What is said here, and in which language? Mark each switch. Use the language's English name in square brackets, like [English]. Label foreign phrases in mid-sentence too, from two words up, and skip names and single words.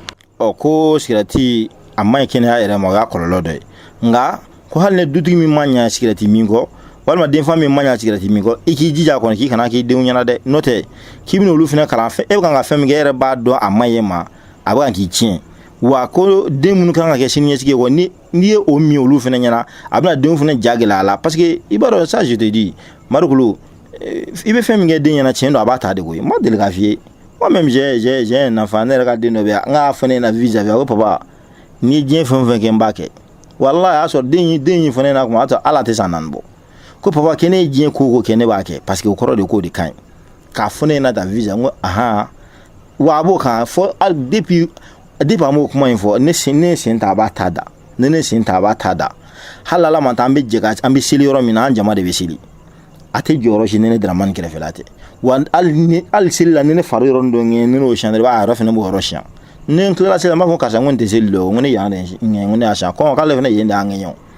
[Bambara] ko sigirɛti a man ɲi kɛnɛya yɛrɛ ma o y'a kɔlɔlɔ dɔ ye nka ko hali ni dutigi min ma ɲa sigirɛti min kɔ walima denfa min ma ɲa sigirɛti min kɔ i k'i jija kɔni k'i kana k'i denw ɲɛna dɛ n'o tɛ k'i bɛna olu fana kalan e bɛ kan ka fɛn min kɛ e yɛrɛ b'a dɔn a ma ɲi ma a bɛ kan k'i tiɲɛ wa ko den minnu kan ka kɛ siniɲɛsigi ye n'i ye o min olu fana ɲɛna a bɛna denw fana ja gɛlɛya a la [French] parce que [Bambara] i b'a dɔn [French] ça je te dis [Bambara] Marikulu i bɛ fɛn min kɛ den ɲɛna tiɲɛ don a b'a ta de koyi n ma deli k'a f'i ye [French] moi-même j'ai un enfant [Bambara] ne yɛrɛ ka den dɔ bɛ yan n k'a fɔ ne ɲɛna vis-à-vis a ko papa n'i ye diɲɛ fɛn o fɛn kɛ n b'a kɛ wallahi a y'a sɔrɔ den in fana na kuma a tɔ ala tɛ san naani bɔ ko papa kɛ ne ye diɲɛ ko kɛ ne b'a kɛ [French] parce que [Bambara] o kɔrɔ de k'o de ka ɲi k'a fɔ ne ɲɛna ta vis-à-vis n ko wa a b'o kan fɔ depuis an m'o kuma in fɔ ne sen ta a b'a ta da ne sen ta a b'a ta da hali ala ma ta an bɛ jɛ an bɛ seli yɔrɔ min na an jama de bɛ seli a tɛ jɔyɔrɔ si ne Daramani kɛrɛfɛla tɛ wa hali seli la ni ne fari yɔrɔ dɔ ŋɛɲɛ ni n'o siɲɛ dɔrɔn a yɛrɛ fana b'o yɔrɔ siɲɛ ne n tilala seli n b'a fɔ karisa n ko n tɛ seli dɔ n ko ne yan de ŋɛɲɛ n ko ne y'a siɲɛ kɔngɔ k'ale fana yen de y'a ŋɛɲɛ